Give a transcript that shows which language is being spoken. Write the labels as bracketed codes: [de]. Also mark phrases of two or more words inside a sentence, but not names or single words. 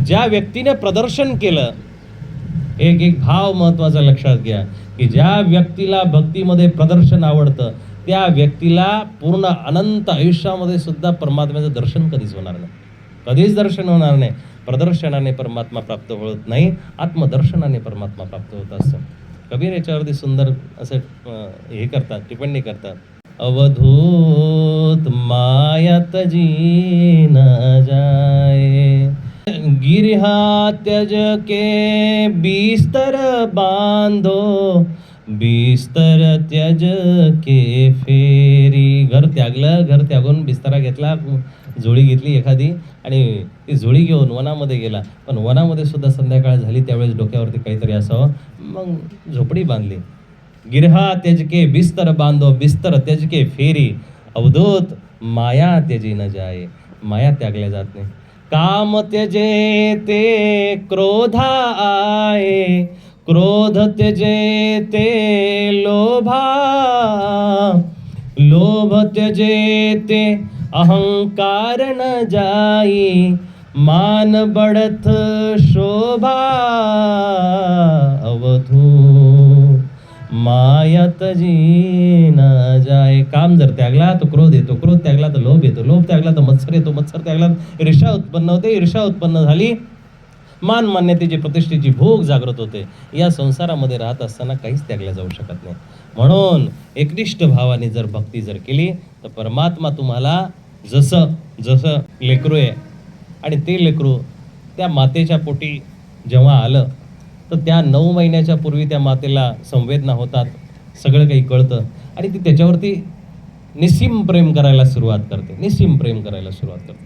[mr] ज्या व्यक्तीने प्रदर्शन केलं, एक भाव महत्वाचा लक्षात घ्या की ज्या व्यक्तीला भक्तीमध्ये प्रदर्शन आवडतं त्या व्यक्तीला पूर्ण अनंत आयुष्यामध्ये सुद्धा परमात्म्याचं दर्शन कधीच होणार नाही, कधीच दर्शन होणार नाही. प्रदर्शनाने परमात्मा प्राप्त होत नाही, आत्मदर्शनाने परमात्मा प्राप्त होत असतं. कबीर याच्यावरती सुंदर असं हे करतात, टिप्पणी करतात. [hi] अवधूत माया तजी न जाए, गिरहा त्यज के बिस्तर बांधो, बिस्तर त्यज के फेरी. [mr] घर त्यागलं, घर त्यागून बिस्तारा घेतला, झोळी घेतली एखादी आणि ती झोळी घेऊन वनामध्ये गेला. पण वनामध्ये सुद्धा संध्याकाळ झाली, त्यावेळेस डोक्यावरती काहीतरी असावं, मग झोपडी बांधली. [hi] गिरहा त्यज के बिस्तर बांधो, बिस्तर त्यज के फेरी, अवधूत माया त्यजी न जाए. [mr] माया त्यागल्या जात नाही. [hi] काम त्यजे ते क्रोधा आए, क्रोध त्यजे ते लोभा, लोभ त्यजे ते अहंकार न जाई, मान बढ़त शोभा, अवधू माया तजी न जाए. [mr] काम जर त्यागला तो क्रोध येतो, क्रोध त्यागला तर लोभ येतो, लोभ त्यागला तर मत्सर येतो, मत्सर त्यागला ईर्ष्या उत्पन्न होते, ईर्ष्या उत्पन्न झाली मान मान्यतेची, प्रतिष्ठेची भूक जागृत होते. या संसारामध्ये राहत असताना काहीच त्यागल्या जाऊ शकत नाही. म्हणून एकनिष्ठ भावाने जर भक्ती जर केली तर परमात्मा तुम्हाला जसं लेकरू आहे आणि ते लेकरू त्या मातेच्या पोटी जेव्हा आलं तर त्या 9 महिन्याच्या पूर्वी त्या मातेला संवेदना होतात, सगळं काही कळतं आणि ती त्याच्यावरती निस्सीम प्रेम करायला सुरुवात करते, निस्सीम प्रेम करायला सुरुवात करते.